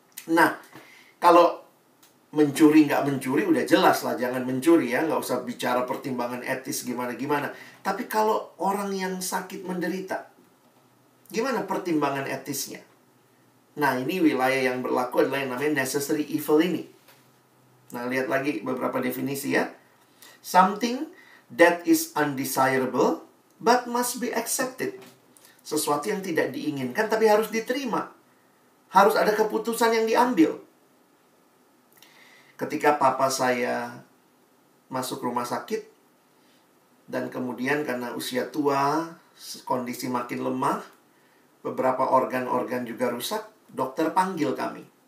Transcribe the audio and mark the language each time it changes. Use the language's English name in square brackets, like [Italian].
[Indonesian] Nah, kalau mencuri nggak mencuri udah jelas lah, jangan mencuri ya, nggak usah bicara pertimbangan etis gimana-gimana. Tapi kalau orang yang sakit menderita, gimana pertimbangan etisnya? Nah, ini wilayah yang berlaku adalah yang namanya necessary evil ini. Nah, lihat lagi beberapa definisi ya. Something [English] That is undesirable, but must be accepted. [Indonesian] Sesuatu yang tidak diinginkan, tapi harus diterima. Harus ada keputusan yang diambil. Ketika papa saya masuk rumah sakit, dan kemudian karena usia tua, kondisi makin lemah, beberapa organ-organ juga rusak, dokter panggil kami.